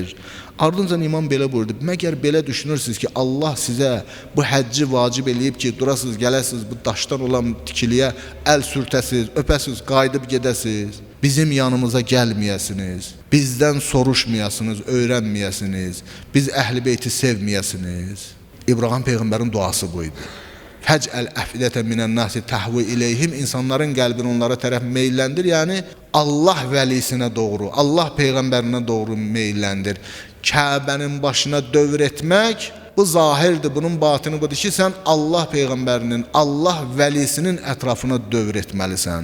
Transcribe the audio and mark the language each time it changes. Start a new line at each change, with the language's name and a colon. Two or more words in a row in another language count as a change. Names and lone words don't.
Azerbaijani: Ardınca imam belə buyurdu: "Məgər belə düşünürsünüz ki, Allah sizə bu həcci vacib eləyib ki, durasınız, gələsiniz bu daşdan olan tikiliyə əl sürtəsiniz, öpəsiniz, qayıdıb gedəsiniz, bizim yanımıza gəlməyəsiniz, bizdən soruşmayasınız, öyrənməyəsiniz, biz Əhl-i Beyti sevməyəsiniz." İbrahim peyğəmbərin duası buydu.
Arabic: فاجعل أفئدة من الناس تهوي إليهم.
Azerbaijani: İnsanların qəlbini onlara tərəf meylləndir. Yəni Allah vəlisinə doğru, Allah peyğəmbərinə doğru meylləndir. Kəbənin başına dövr etmək bu zahirdir. Bunun batını budur ki, sən Allah peyğəmbərinin, Allah vəlisinin ətrafına dövr etməlisən.